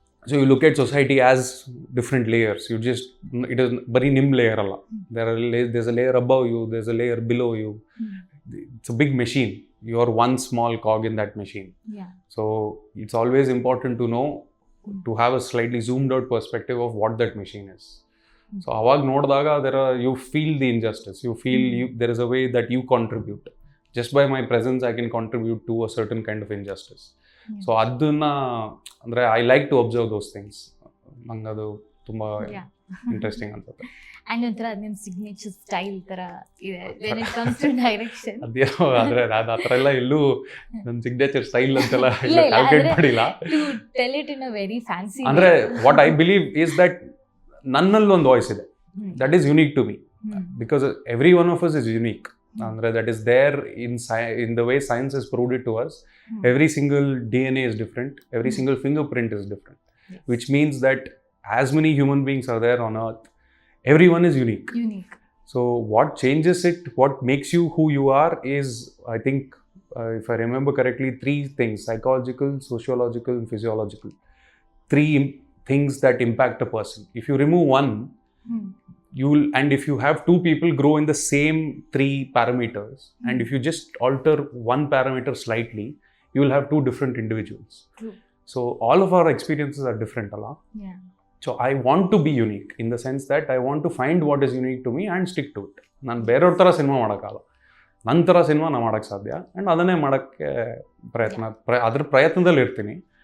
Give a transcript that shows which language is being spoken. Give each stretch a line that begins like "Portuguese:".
English: So you look at society as different layers. It is
Kannada: ಬರೀ ನಿಮ್ಮ layer ಅಲ್ಲ,
English: There's a layer above you, there's a layer below you. It's a big machine, you are one small cog in that machine. So it's always important to know, to have a slightly zoomed out perspective of what that machine is. So
Kannada: ಅವಾಗ ನೋಡಿದಾಗ
English: you feel the injustice, you feel there is a way that you contribute. Just by my presence I can contribute to a certain kind of injustice. So
Kannada: ಅದನ್ನ ಅಂದರೆ
English: I like to observe those things.
Kannada: ನಂಗೆ ಅದು ತುಂಬ interesting ಅನ್ಸುತ್ತೆ. And ಒಂಥರ ನಿಮ್ಮ signature style ಥರ ಇದೆ
English: when it comes to direction.
Kannada: ಅದೇನೋ, ಆದರೆ ಅದು ಆ ಥರ ಎಲ್ಲ ಎಲ್ಲೂ ನನ್ನ ಸಿಗ್ನೇಚರ್ ಸ್ಟೈಲ್ ಅಂತೆಲ್ಲ ಕ್ಯಾಲ್ಕುಲೇಟ್ ಮಾಡಿಲ್ಲ.
English: To tell it in a very fancy way. ಅಂದರೆ what I believe is that
Kannada: ನನ್ನಲ್ಲಿ ಒಂದು ವಾಯ್ಸ್ ಇದೆ,
English: That is unique to me, because every one of us is unique. ಅಂದರೆ that is there in the way science is proved it to us. Every single DNA is different, every single fingerprint is different, which means that as many human beings are there on earth, everyone is unique. So what changes it, what makes you who you are is, I think, if I remember correctly, 3 things: psychological, sociological and physiological. 3 things that impact a person. If you remove one, and if you have 2 people grow in the same 3 parameters, and if you just alter one parameter slightly, you will have 2 different individuals. True. So all of our experiences are different, Allah. Yeah. So I want to be unique in the sense that I want to find what is unique to me and stick to it.
Kannada: ನಾನು ಬೇರೆಯವ್ರ ಥರ cinema ಮಾಡೋಕ್ಕಾಗಲ್ಲ, ನನ್ನ ಥರ cinema ನಾನು ಮಾಡೋಕ್ಕೆ ಸಾಧ್ಯ. And ಅದನ್ನೇ ಮಾಡೋಕ್ಕೆ ಅದ್ರ ಪ್ರಯತ್ನದಲ್ಲಿ ಇರ್ತೀನಿ.